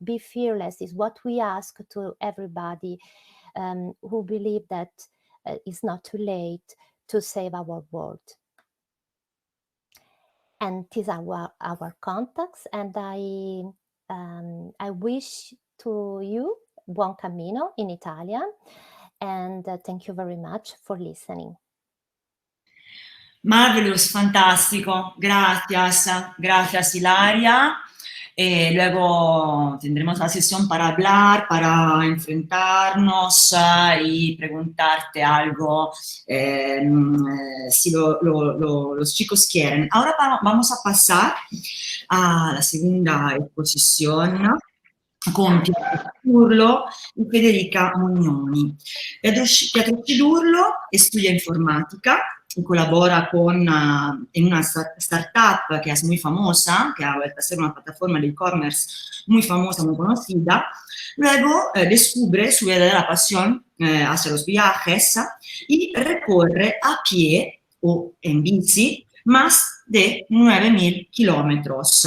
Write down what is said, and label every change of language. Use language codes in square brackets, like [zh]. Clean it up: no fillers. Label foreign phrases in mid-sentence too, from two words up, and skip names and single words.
[en] Be fearless is what we ask to everybody who believe that it's not too late to save our world. And these are our contacts, and I wish to you [it] buon cammino [en] in Italian, and thank you very much for listening. Marvelous, [es] fantástico, gracias Ilaria. Luego tendremos la sesión para hablar, para enfrentarnos y preguntarte algo si los chicos quieren. Ahora vamos a pasar a la segunda exposición con Pietro Urlo y Federica Mugnoni. Pietro Urlo [it] studia informatica [es] y colabora en una startup que es muy famosa, que ha vuelto a ser una plataforma de e-commerce muy famosa, muy conocida. Luego descubre su verdadera pasión hacia los viajes y recorre a pie o en bici más de 9.000 kilómetros.